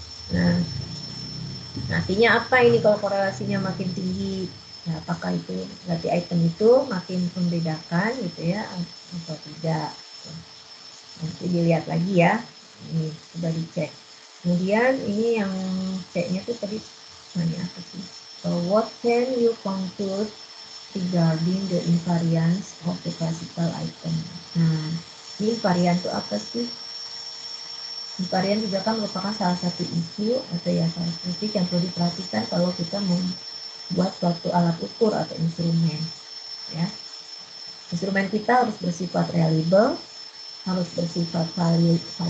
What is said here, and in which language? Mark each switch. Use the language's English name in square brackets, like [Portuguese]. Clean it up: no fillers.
[Indonesian] Nah artinya apa ini kalau korelasinya makin tinggi? Ya, apakah itu berarti item itu makin membedakan gitu ya atau tidak? Nanti dilihat lagi ya. Ini sudah dicek. Kemudian ini yang C-nya tuh tadi nanya apa sih? [English] What can you conclude regarding the invariance of the classical item? [Indonesian] Nah, ini invarian itu apa sih? Invarian juga kan merupakan salah satu isu atau ya karakteristik yang perlu diperhatikan kalau kita membuat suatu alat ukur atau instrumen. Ya, instrumen kita harus bersifat reliable, harus bersifat valid.